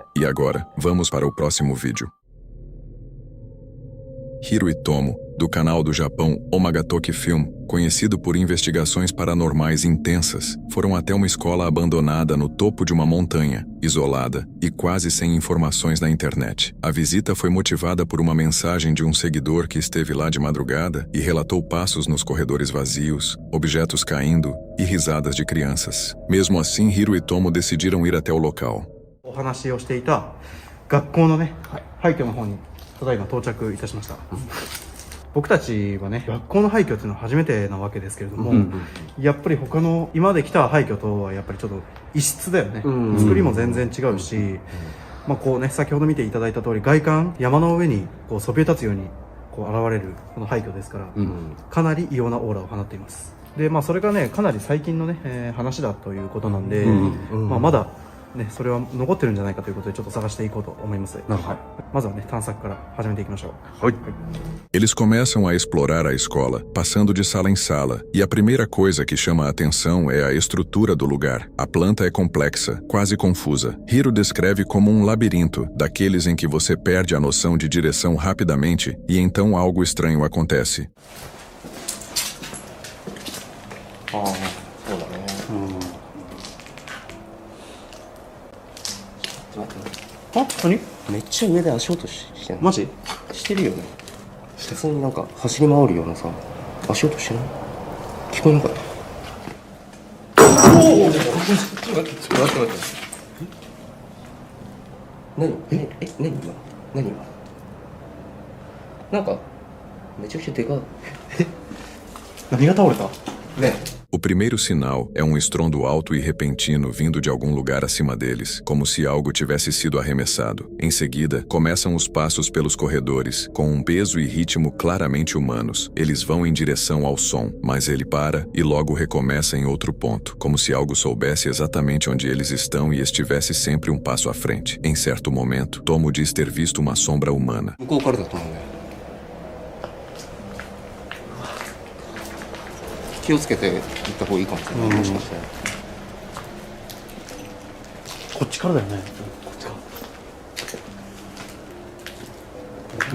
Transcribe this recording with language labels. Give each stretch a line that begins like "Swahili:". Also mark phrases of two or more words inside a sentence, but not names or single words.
Portuguese: E agora, vamos para o próximo vídeo. Hiro e Tomo, do canal do Japão Omagatoki Film, conhecido por investigações paranormais intensas, foram até uma escola abandonada no topo de uma montanha, isolada e quase sem informações na internet. A visita foi motivada por uma mensagem de um seguidor que esteve lá de madrugada e relatou passos nos corredores vazios, objetos caindo e risadas de crianças. Mesmo assim, Hiro e Tomo decidiram ir até o local.
Japanese: お話をしていた学校のね、廃墟の方にただいま到着いたしました。僕たちはね、学校の廃墟っていうのは初めてなわけですけれども、やっぱり他の今まで来た廃墟とはやっぱりちょっと異質だよね。作りも全然違うし、まあこうね、先ほど見ていただいた通り外観山の上にこうそびえ立つようにこう現れるこの廃墟ですから、かなり異様なオーラを放っています。で、まあそれがね、かなり最近のね、話だということなんで、まあまだね、それは残ってるんじゃないかということでちょっと探していこうと思います。まずはね、探索から始めていきましょう。
Portuguese: Eles começam a explorar a escola, passando de sala em sala, e a primeira coisa que chama a atenção é a estrutura do lugar. A planta é complexa, quase confusa. Hiro descreve como um labirinto, daqueles em que você perde a noção de direção rapidamente e então algo estranho acontece.
Japanese: あ、何？めっちゃ上で足音してんの。マジ？してるよね。普通になんか走り回るようなさ、足音してない？聞こえなかった？おお！ちょっと待って。何？何今？何今？なんかめちゃくちゃでかい。何が倒れた？ね。
Portuguese: O primeiro sinal é um estrondo alto e repentino vindo de algum lugar acima deles, como se algo tivesse sido arremessado. Em seguida, começam os passos pelos corredores, com um peso e ritmo claramente humanos. Eles vão em direção ao som, mas ele para e logo recomeça em outro ponto, como se algo soubesse exatamente onde eles estão e estivesse sempre um passo à frente. Em certo momento, Tomo diz ter visto uma sombra humana.
Japanese: 向こうからだと思うね。気をつけて行った方がいいかもしれない。もしかしてこっちからだよね。こっちから。